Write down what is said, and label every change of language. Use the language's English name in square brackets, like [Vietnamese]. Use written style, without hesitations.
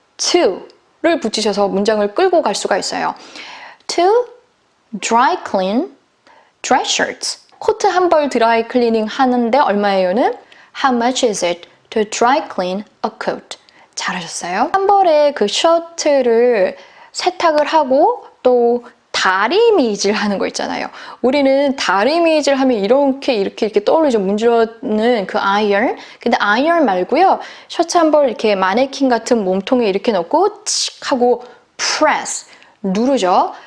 [Korean] to를 붙이셔서 문장을 끌고 갈 수가 있어요. [English] To dry clean dress shirts. [Korean] 코트 한 벌 드라이 클리닝 하는데 얼마예요는 [English] How much is it to dry clean a coat? [Korean] 잘하셨어요. 한 벌의 그 셔츠를 세탁을 하고 또 다리미질 하는 거 있잖아요. 우리는 다리미질 하면 이렇게 떠오르죠. 문지르는 그 아이언. 근데 아이언 말고요. 셔츠 한 벌 이렇게 마네킹 같은 몸통에 이렇게 넣고 칙 하고 press 누르죠.